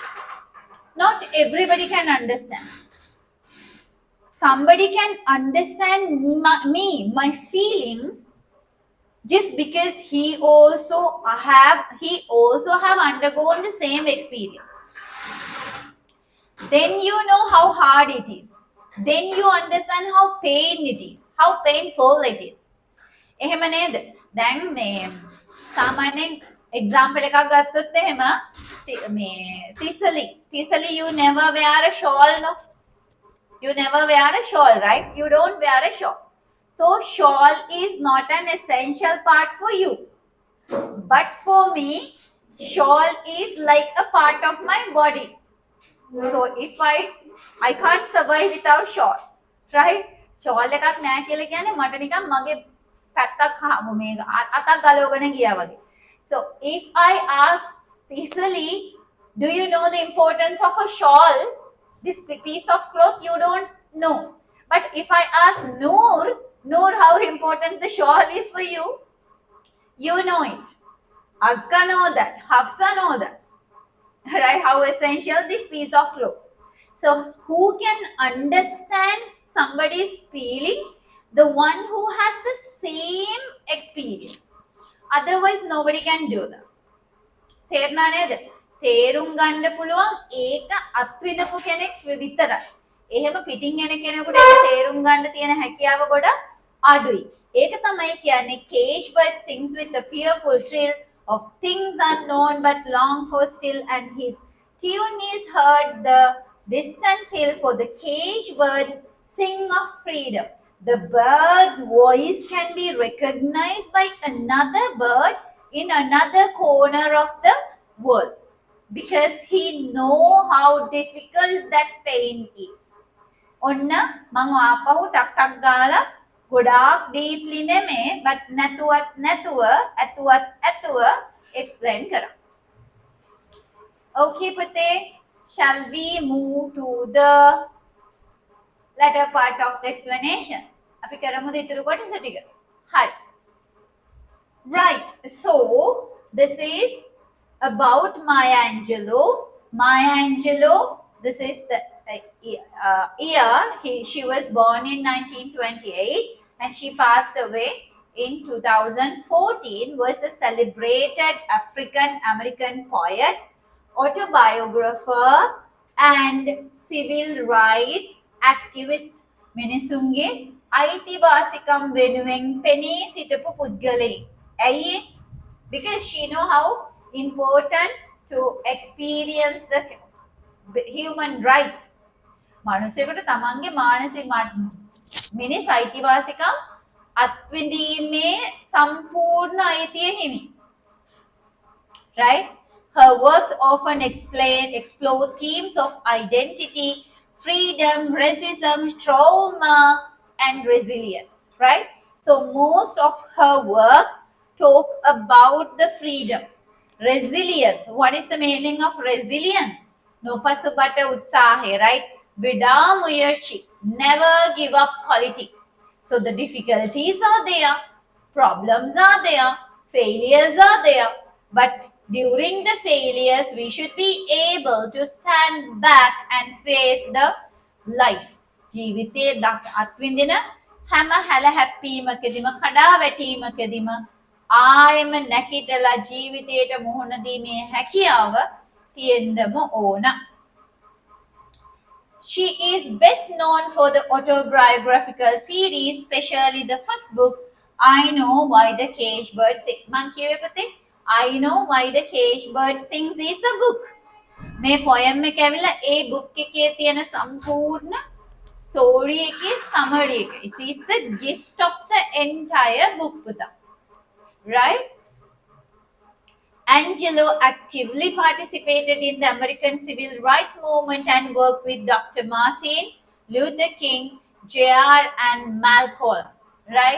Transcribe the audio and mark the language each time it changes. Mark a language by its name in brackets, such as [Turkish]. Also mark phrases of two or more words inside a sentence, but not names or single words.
[English] Not everybody can understand. Somebody can understand my feelings, just because he also have undergone the same experience. Then you know how hard it is. Then you understand how painful it is. [Sinhala] එහෙම නේද? දැන් මේ සාමාන්‍යයෙන් example එකක් ගත්තොත් එහෙම මේ තිසලි [English] you never wear a shawl, no? You never wear a shawl, right? You don't wear a shawl. So shawl is not an essential part for you. But for me, shawl is like a part of my body. So if I can't survive without shawl, right? [Sinhala] shawl එකක් නැහැ කියලා කියන්නේ මට නිකන් මගේ පැත්තක් මේ අතක් ගලවගෙන ගියා වගේ. [English] So if I ask Tisali, do you know the importance of a shawl? This piece of cloth you don't know. But if I ask Noor, how important the shawl is for you, you know it. Azka know that. Hafsa know that. Right? How essential this piece of cloth. So who can understand somebody's feeling? The one who has the same experience. Otherwise nobody can do that. [Sinhala] තේරුණා නේද? තේරුම් ගන්න පුළුවන් ඒක අත්විඳපු කෙනෙක් විතරයි. එහෙම පිටින් එන කෙනෙකුට ඒක තේරුම් ගන්න තියෙන හැකියාව ගොඩක් අඩුයි. ඒක තමයි කියන්නේ [English] cage bird sings with a fearful trill of things unknown but long for still, and his tune is heard the distant hill, for the cage bird sing of freedom. The bird's voice can be recognized by another bird in another corner of the world, because he know how difficult that pain is. [Sinhala] ඔන්න මම ආපහු [English] ටක් ටක් [Sinhala] ගාලා ගොඩාක් deeply නෙමේ, but ඇතුව explain කරා. Okay පුතේ, [English] shall we move to the latter part of the explanation? [Sinhala] අපි කරමුද ඊටු කොටස ටික? හරි. [English] Right, so this is about Maya Angelou. Maya Angelou, this is the year. She was born in 1928 and she passed away in 2014. Was a celebrated African American poet, autobiographer and civil rights activist. [Sinhala] මිනිසුන්ගේ අයිතිවාසිකම් වෙනුවෙන් පෙනී සිටපු පුද්ගලයෙක්. ඇයි? [English] Because she know how important to experience the human rights. [Sinhala] මනුස්සයෙකුට තමන්ගේ මානසික මිනිස් අයිතිවාසිකම් අත්විඳීමේ සම්පූර්ණ අයිතිය හිමි. [English] Right? Her works often explore themes of identity, freedom, racism, trauma, and resilience. Right? So most of her works talk about the freedom. Resilience. What is the meaning of resilience? [Sinhala] නොපසුබට උත්සාහ, [English] right? Vidamuyarshi. Never give up quality. So the difficulties are there, problems are there, failures are there. But during the failures, we should be able to stand back and face the life. [Sinhala] ජීවිතයේ අත්විඳින හැම හැලහැප්පීමකදීම කඩා වැටීමකදීම ආයෙම නැකිටලා ජීවිතයට මුහුණ දීමේ හැකියාව තියෙන්නම ඕන. [English] She is best known for the autobiographical series, especially the first book, I Know Why the Cage Bird Sings. [Sinhala] මං කියුවේ පුතේ, [English] I Know Why the Cage Bird Sings is a book. [Sinhala] මේ poem එක ඇවිල්ලා ඒ book එකේ තියෙන සම්පූර්ණ story එකේ summary එක. [English] It is the gist of the entire book පුතා. Right? Angelou actively participated in the American civil rights movement and worked with Dr. Martin Luther King JR and Malcolm, right?